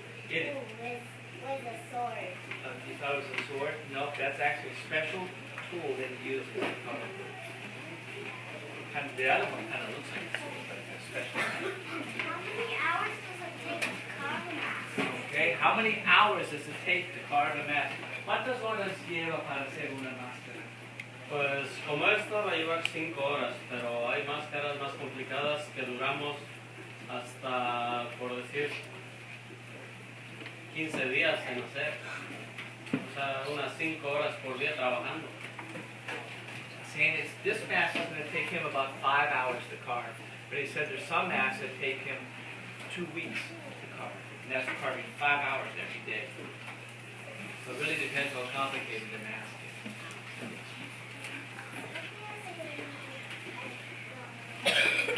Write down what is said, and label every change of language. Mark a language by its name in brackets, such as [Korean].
[English] You thought it was a sword? No, that's actually a special tool that you use for the color. The other one kind of looks like a sword, but it's a special tool. How many hours does it take to carve a mask? Okay, how many hours does it take to carve a mask? [Spanish] ¿Cuántas horas lleva para hacer una máscara? Pues como esta va a llevar 5 horas, pero hay máscaras más complicadas que duramos hasta, por decir, 15 días en hacer. O sea, unas 5 horas por día trabajando. [English] Saying this mask is going to take him about 5 hours to carve. But he said there's some masks that take him 2 weeks to carve. And that's carving 5 hours every day. So it really depends how complicated the mask is.